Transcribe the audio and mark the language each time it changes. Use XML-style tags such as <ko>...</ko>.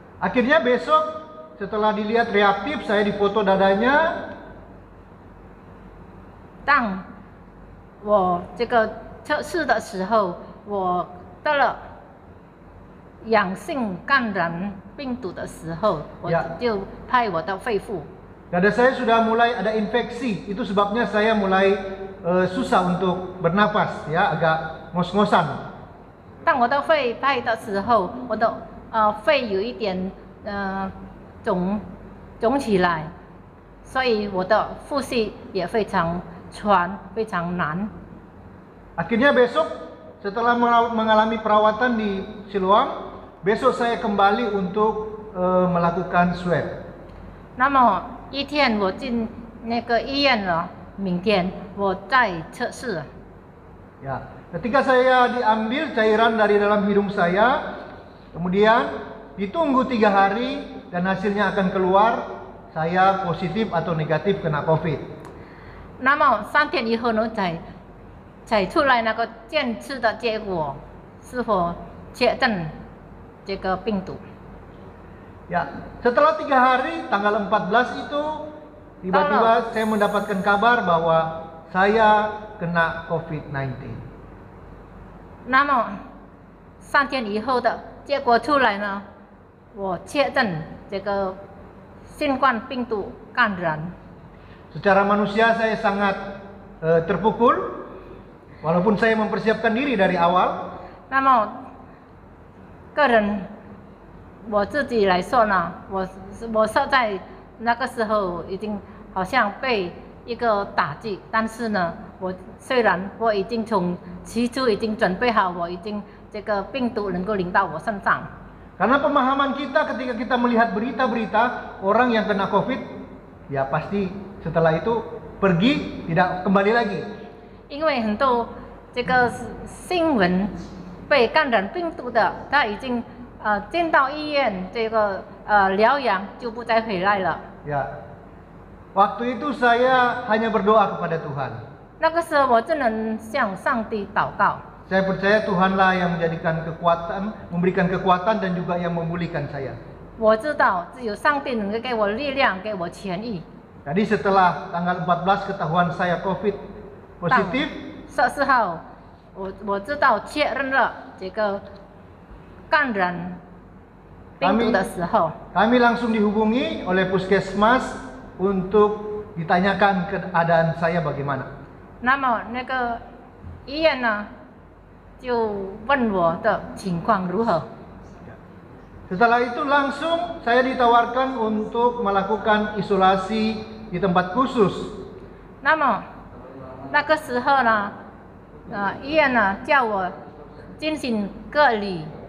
<id>Akhirnya besok setelah dilihat reaktif, saya dipoto dadanya.</id> <zh>当我这个测试的时候，我得了阳性感染病毒的时候，我就拍我的肺部。</zh> <id>Dada saya sudah mulai ada infeksi, itu sebabnya saya mulai susah untuk bernapas, ya, agak ngos-ngosan.</id> <zh>当我的肺拍的时候，我的肺有一点肿起来，所以我的呼吸也非常喘，非常难。</zh> <id>Akhirnya besok setelah mengalami perawatan di Siloam, besok saya kembali untuk melakukan swab.</id> <zh>那么一天我进那个医院了，明天我再测试。</zh> <id>Ya, ketika saya diambil cairan dari dalam hidung saya, kemudian ditunggu 3 hari dan hasilnya akan keluar, saya positif atau negatif kena COVID.</id> <zh>那么3天以后呢，才出来那个检测的结果，是否确诊这个病毒？</zh> <id>Ya, setelah 3 hari, tanggal 14 itu tiba-tiba saya mendapatkan kabar bahwa saya kena COVID-19.</id> <zh>那么3天以后的结果出来呢，我确诊这个新冠病毒感染。</zh> <id>Secara manusia saya sangat terpukul, walaupun saya mempersiapkan diri dari awal.</id> <zh>那么个人我自己来说呢，我现在那个时候已经好像被一个打击，但是呢，虽然我已经从起初已经准备好，我已经这个病毒能够临到我身上。</zh> <id>Karena pemahaman kita ketika kita melihat berita-berita orang yang kena COVID, ya pasti setelah itu pergi tidak kembali lagi.</id> <zh>因为很多这个新闻被感染病毒的，他已经进到医院这个疗养就不再回来了。</zh> <id>Ya, waktu itu saya hanya berdoa kepada Tuhan.</id> <zh>那个时候我只能向上帝祷告。</zh> <id>Saya percaya Tuhanlah yang memberikan kekuatan dan juga yang memulihkan saya.</id> <zh>我知道只有上帝能够给我力量，给我痊愈。</zh> <id>Jadi setelah tanggal 14 ketahuan saya COVID positif,</id> <zh>14号，我知道确认了这个感染病毒的时候，</zh> <id>kami langsung dihubungi oleh puskesmas untuk ditanyakan keadaan saya bagaimana.</id> <zh>那么那个医院呢，就问我的情况如何。</zh> <id>Setelah itu langsung saya ditawarkan untuk melakukan isolasi di tempat khusus.</id> <zh>那么那个时候呢，医院呢叫我进行隔离，</zh>